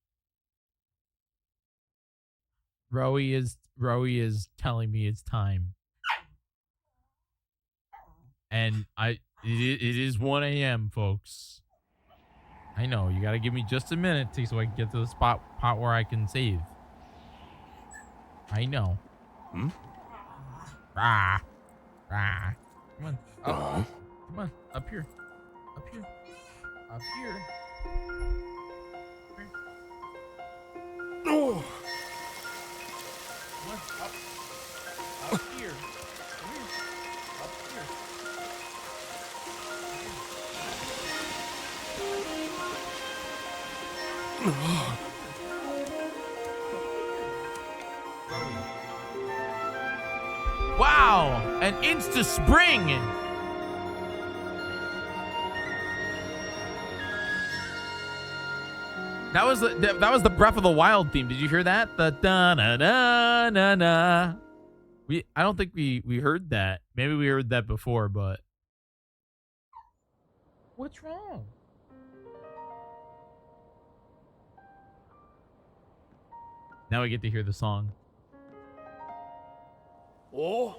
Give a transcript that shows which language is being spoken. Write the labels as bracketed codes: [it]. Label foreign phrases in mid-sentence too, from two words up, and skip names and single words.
[en] Rowie is telling me it's time. And it is 1 a.m., folks. I know, you gotta give me just a minute so I can get to the spot where I can save. I know. Hmm? Rah. Rah. Come on. Up. Come on. Up here. Up here. Up here. Oh. Come on. Up. Up here. Come here. Up here. Wow, an insta spring. That was the Breath of the Wild theme. Did you hear that? The da na na na na. I don't think we heard that. Maybe we heard that before, but what's wrong? Now we get to hear the song. Oh.